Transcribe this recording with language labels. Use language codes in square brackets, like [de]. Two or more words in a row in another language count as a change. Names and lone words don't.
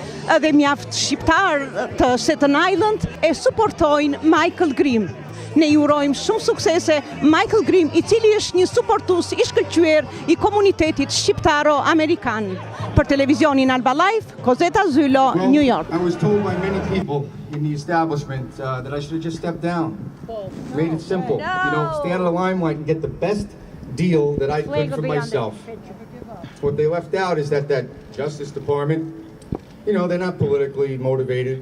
[sq] Edhe mjaft shqiptar të Staten Island e suportojnë Michael Grimm. Ne ju urojmë shumë suksese Michael Grimm, I cili është një suportues I shkëlqyer I komunitetit shqiptaro-amerikan. Për televizionin Alba Live, Kozeta Zylo, New York. [en] I was told by many people in the establishment that I should have just stepped down. Made it simple, stay out of the limelight and get the best deal that I could for myself. What they left out is that Justice Department, they're not politically motivated.